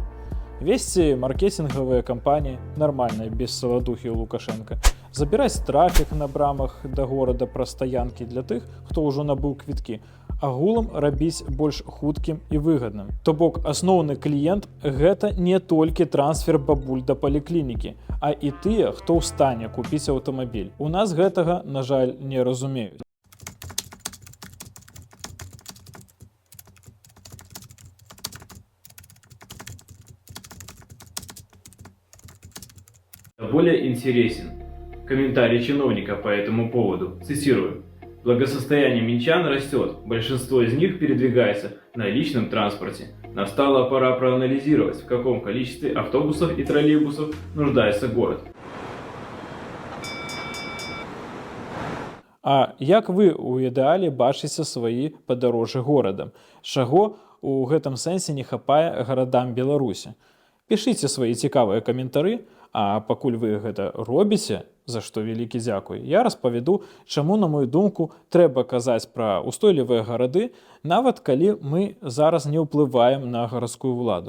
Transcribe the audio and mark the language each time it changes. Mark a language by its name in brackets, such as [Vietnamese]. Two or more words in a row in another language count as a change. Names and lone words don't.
[Belarusian] Весці маркетингавыя кампаніі, нармальныя без саладухі ў Лукашенка, забіраць трафік на брамах да горада праз стаянкі для тых, хто ўжо набыў квіткі, агулам рабіць больш хуткім і выгадным. То бок асноўны кліент – гэта не толькі трансфер бабуль да паліклінікі, а і тыя, хто ў стане купіць аўтамабіль. У нас гэтага, на жаль, не разумеюць. [Russian] Более интересен комментарий чиновника по этому поводу. Цитирую. Благосостояние минчан растет, большинство из них передвигается на личном транспорте. Настала пора проанализировать, в каком количестве автобусов и троллейбусов нуждается город. [Belarusian] А як вы ў ідэале бачыце свае падарожжы горадам? Чаго ў гэтым сэнсе не хапае гарадам Беларусі? Пішыце свае цікавыя каментары, а пакуль вы гэта робіце, за што вялікі дзякуй, я распавяду, чаму, на мою думку, трэба казаць пра устойлівыя гарады, нават калі мы зараз не ўплываем на гарадскую ўладу.